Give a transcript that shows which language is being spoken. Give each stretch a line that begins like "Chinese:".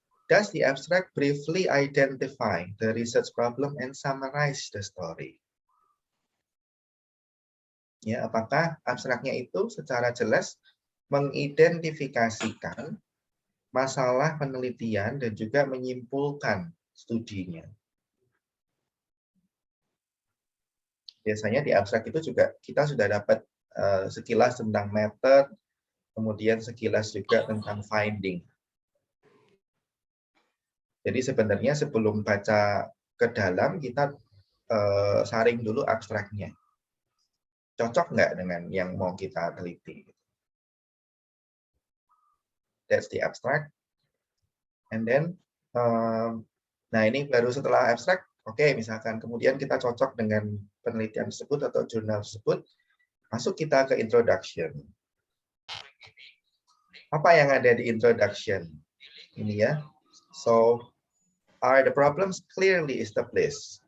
English: Does the abstract briefly identify the research problem and summarize the story?
Indonesian: Ya, apakah abstraknya itu secara jelas mengidentifikasikan masalah penelitian dan juga menyimpulkan studinya? Biasanya di abstrak itu juga kita sudah dapat sekilas tentang method, kemudian sekilas juga tentang finding. Jadi sebenarnya sebelum baca ke dalam, kita saring dulu abstraknya. Cocok nggak dengan yang mau kita teliti?
English: That's the abstract. And then,
Indonesian: nah ini baru setelah abstrak, oke, misalkan kemudian kita cocok dengan penelitian tersebut atau jurnal tersebut, masuk kita ke introduction. Apa yang ada di introduction? Ini ya.
English: So, are the problems clearly established?